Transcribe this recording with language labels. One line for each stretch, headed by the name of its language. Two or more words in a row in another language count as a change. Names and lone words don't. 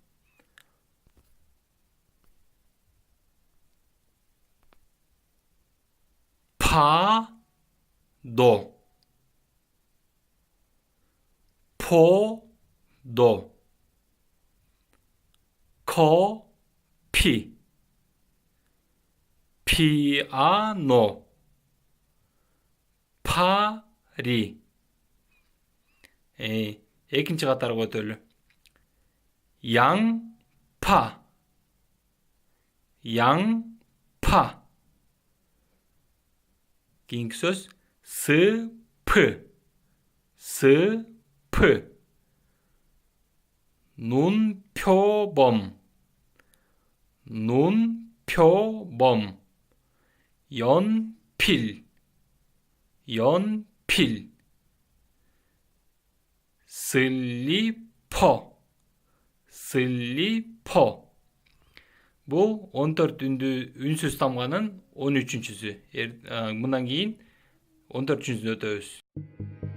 Korean: 파도. 포도. Кофе. 피아노. 파리.
Kyrgyz: экинчи катарга өтөлү.
Korean: 양파. 양파.
Kyrgyz: кийинки сөз 스프.
Korean: 스프. 눈표범. 눈표범. 연필. 연필. 슬리퍼. 슬리퍼.
Kyrgyz: Бул 14 үнсүз тамганын 13-сү. Мындан кийин 14-сүнө өтөбүз.